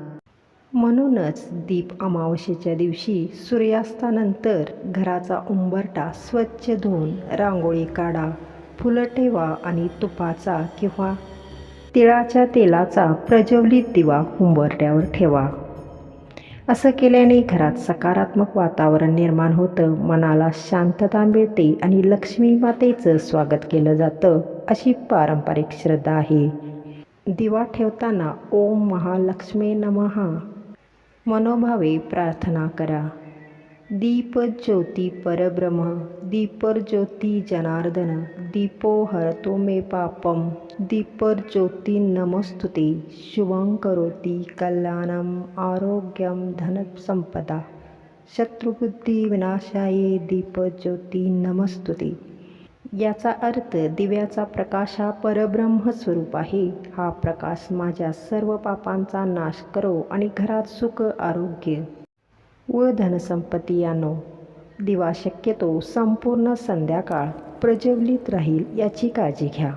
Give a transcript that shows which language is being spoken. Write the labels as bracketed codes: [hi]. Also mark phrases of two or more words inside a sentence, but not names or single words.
[mr] म्हणूनच दीप अमावस्येच्या दिवशी सूर्यास्तानंतर घराचा उंबरठा स्वच्छ धुवून रांगोळी काढा, फुलं ठेवा आणि तुपाचा किंवा तिळाच्या तेलाचा प्रज्वलित दिवा उंबरठ्यावर ठेवा। असं केल्याने घरात सकारात्मक वातावरण निर्माण होतं, मनाला शांतता मिळते आणि लक्ष्मी मातेचं स्वागत केलं जातं अशी पारंपरिक श्रद्धा आहे। दिवा ठेवताना [sa] ओम महालक्ष्मी नमः [mr] मनोभावे प्रार्थना करा। [sa] दीप ज्योती परब्रह्म दीपर्ज्योती जनार्दन दीपो हरतो मे पापम दीपर्ज्योती नमस्तुते। शुभं करोति कल्याणम् आरोग्यं धनसंपदा शत्रुबुद्धी विनाशाये दीपज्योती नमस्तुते। [mr] याचा अर्थ दिव्याचा प्रकाश हा परब्रह्म स्वरूप आहे। हा प्रकाश माझ्या सर्व पापांचा नाश करो आणि घरात सुख, आरोग्य व धनसंपत्ती आणो। दिवा शक्यतो संपूर्ण संध्याकाळ प्रज्वलित राहील याची काळजी घ्या।